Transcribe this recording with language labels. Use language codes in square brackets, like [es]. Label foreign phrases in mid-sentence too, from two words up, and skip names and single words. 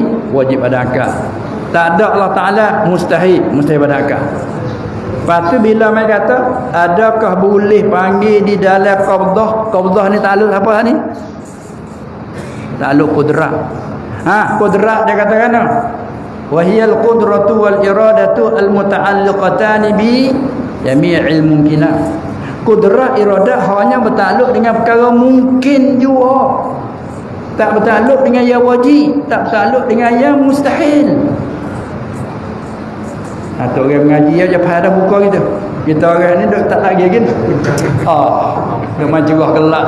[ms] Wajib pada akal. Tak ada Allah Ta'ala mustahil. Mustahil pada akal. Lepas tu bila mereka kata, adakah boleh panggil di dalam qabdah? Qabdah ni takluk apa ni? Takluk qudrat. [ar] Qudrat dia katakan وهي القدرة والإرادة المتعلقتان بجميع الممكنات. [ms] Qudrat iradah hanya bertakluk dengan perkara mungkin juga. Tak bertakluk dengan yang wajib, tak bertakluk dengan yang mustahil. Atau orang mengaji aja pada buka gitu. Kita orang ni duk tak lagi kan. Duk main juga gelak.